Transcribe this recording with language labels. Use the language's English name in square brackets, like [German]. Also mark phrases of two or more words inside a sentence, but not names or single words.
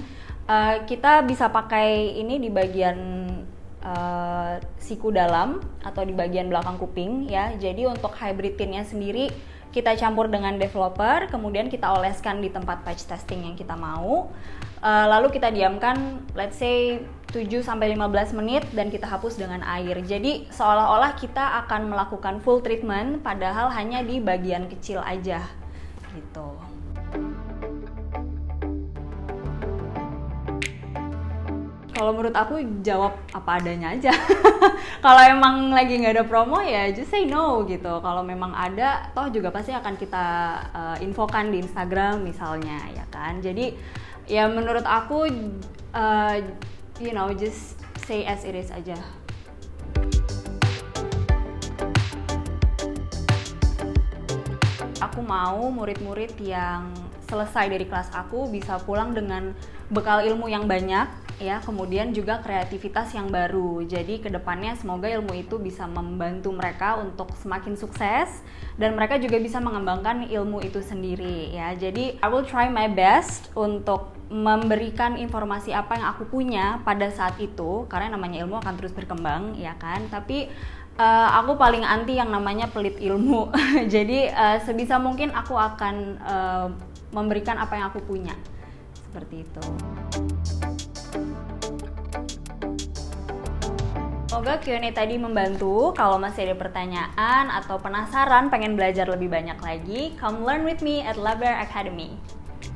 [Indonesian] Kita bisa pakai ini di bagian siku dalam atau di bagian belakang kuping ya. Jadi untuk hybrid tint-nya sendiri kita campur dengan developer, kemudian kita oleskan di tempat [English] patch testing [Indonesian] yang kita mau. Lalu kita diamkan [English] let's say [Indonesian] 7-15 menit dan kita hapus dengan air. Jadi seolah-olah kita akan melakukan [English] full treatment [Indonesian] padahal hanya di bagian kecil aja gitu. Kalau menurut aku jawab apa adanya aja. Kalau emang lagi nggak ada promo ya [English] just say no [Indonesian] gitu. Kalau memang ada, toh juga pasti akan kita infokan di Instagram misalnya ya kan. Jadi ya menurut aku [English] just say as it is [Indonesian] aja. Aku mau murid-murid yang selesai dari kelas aku bisa pulang dengan bekal ilmu yang banyak ya, kemudian juga kreativitas yang baru. Jadi kedepannya semoga ilmu itu bisa membantu mereka untuk semakin sukses dan mereka juga bisa mengembangkan ilmu itu sendiri ya. Jadi [English] I will try my best [Indonesian] untuk memberikan informasi apa yang aku punya pada saat itu, karena namanya ilmu akan terus berkembang ya kan. Tapi aku paling anti yang namanya pelit ilmu. Jadi sebisa mungkin aku akan memberikan apa yang aku punya, seperti itu. Semoga Q&A tadi membantu. Kalau masih ada pertanyaan atau penasaran pengen belajar lebih banyak lagi, [English] come learn with me at Laber Academy.